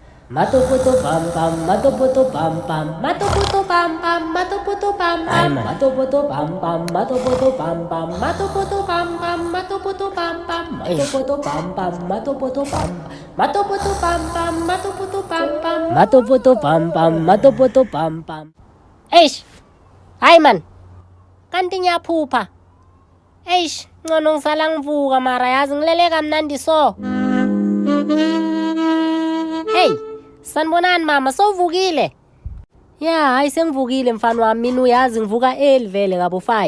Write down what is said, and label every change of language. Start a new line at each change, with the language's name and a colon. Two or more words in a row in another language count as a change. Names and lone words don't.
Zulu: Matopoto pam pam, matopoto pam pam, matopoto pam pam, matopoto pam pam, matopoto pam pam, matopoto pam pam, matopoto pam pam, matopoto pam pam, matopoto pam pam, matopoto pam, matopoto pam pam, matopoto pam pam, matopoto pam pam, matopoto pam pam. Eish, hayi man, kanti ngiyaphupha. Eish, ngcono ngisala ngivuka mara yazi ngilele kamnandi so. Hey, sanibonani mama, sowuvukile? Ya, hayi sengivukile mfana wami, mina uyazi ngivuka early vele ngabo 5.